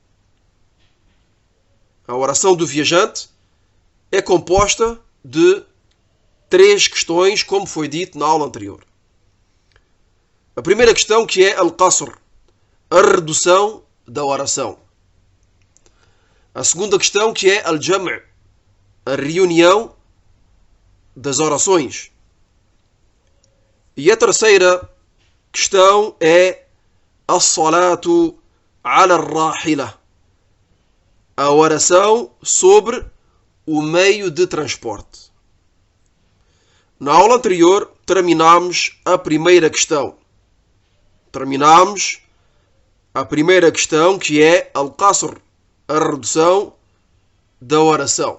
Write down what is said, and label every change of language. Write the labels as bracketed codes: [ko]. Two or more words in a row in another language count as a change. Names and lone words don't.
[pt] A oração do viajante é composta de 3 questões, como foi dito na aula anterior. A primeira questão, que é al-qasr, a redução da oração. A segunda questão, que é al-jam', a reunião das orações. E a terceira questão é [ar] الصلاة على الراحلة, [pt] a oração sobre o meio de transporte. Na aula anterior terminámos a primeira questão. Que é al-qasr, a redução da oração.